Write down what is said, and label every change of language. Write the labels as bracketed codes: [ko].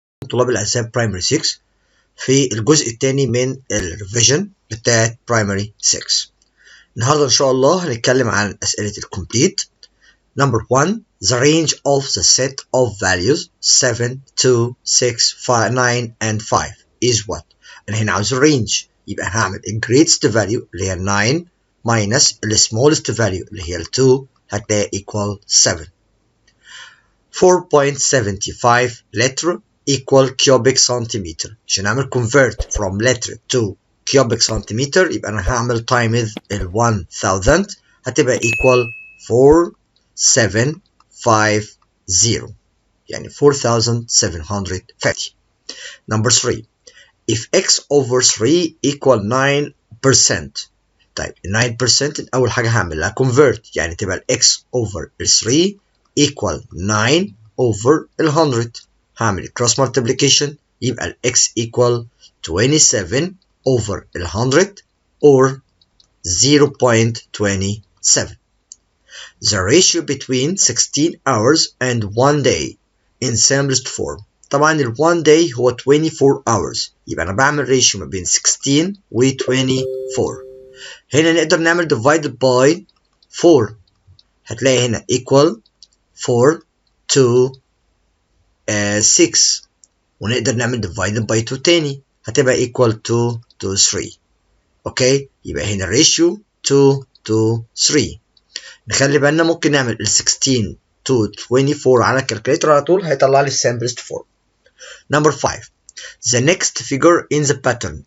[ar] طلاب الأعزاء برايمري 6 في الجزء الثاني من الريفيجن بتاعت برايمري 6. النهارده إن شاء الله هنتكلم عن أسئلة الكومبليت. [en] Number 1. The range of the set of values 7, 2, 6, 5, 9 and 5 is what؟ [ar] أنا هنا عاوز الرينج، يبقى هعمل [en] ال greatest value اللي هي 9 minus ال smallest value اللي هي ال 2 هتلاقي equal 7. 4.75 liter equal cubic centimeter. [ar] عشان أعمل [en] convert from liter to cubic centimeter [ar] يبقى أنا هعمل times ال 1000 هتبقى equal 4750 يعني 4750. [en] Number 3. If x over 3 equal 9%. [ar] طيب ال 9% أول حاجة هعمل لها convert يعني تبقى ال x over 3 equal 9 over 100. [en] هعمل cross multiplication يبقى ال x equal 27 over 100 or 0.27. The ratio between 16 hours and 1 day in simplest form. [ar] طبعا ال 1 day هو 24 hours يبقى أنا بعمل ratio ما بين 16 و 24. هنا نقدر نعمل divided by 4 هتلاقي هنا equal 4 to 6 ونقدر نعمل divided by 2 تاني هتبقى equal 2 to 3. اوكي يبقى هنا ratio 2 to 3. نخلي بالنا ممكن نعمل ال 16 to 24 على الكالكوليتر على طول هيطلع لي simplest form. [en] Number 5. The next figure in the pattern.